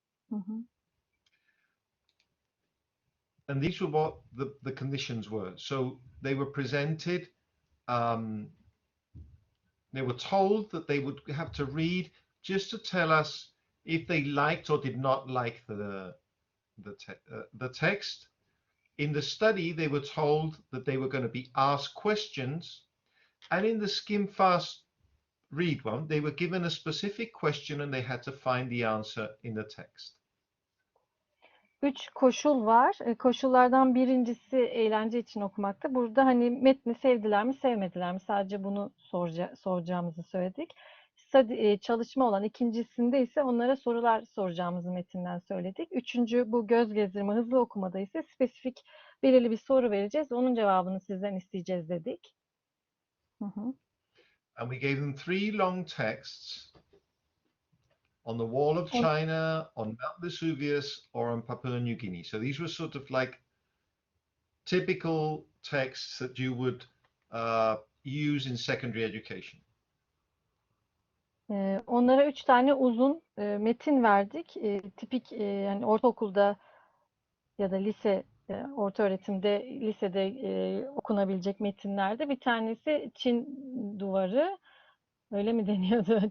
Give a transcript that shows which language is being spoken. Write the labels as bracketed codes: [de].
[en] Hı hı. And these were what the conditions were. So they were presented, they were told that they would have to read just to tell us if they liked or did not like the text. In the study, they were told that they were going to be asked questions, and in the skim fast read one, they were given a specific question and they had to find the answer in the text. [tr] 3 koşul var. Koşullardan birincisi eğlence için okumakta. Burada hani metni sevdiler mi, sevmediler mi? Sadece bunu soracağımızı söyledik. Çalışma olan ikincisinde ise onlara sorular soracağımızı metinden söyledik. Üçüncü bu göz gezdirme, hızlı okumada ise spesifik belirli bir soru vereceğiz. Onun cevabını sizden isteyeceğiz dedik. Hı hı. [en] And we gave them 3 long texts on the wall of China, on Mount Vesuvius, or on Papua New Guinea. So these were sort of like typical texts that you would use in secondary education. [tr] Onlara 3 tane uzun metin verdik. Tipik yani ortaokulda ya da lise, orta öğretimde, lisede okunabilecek metinlerde. Bir tanesi Çin duvarı, öyle mi deniyordu?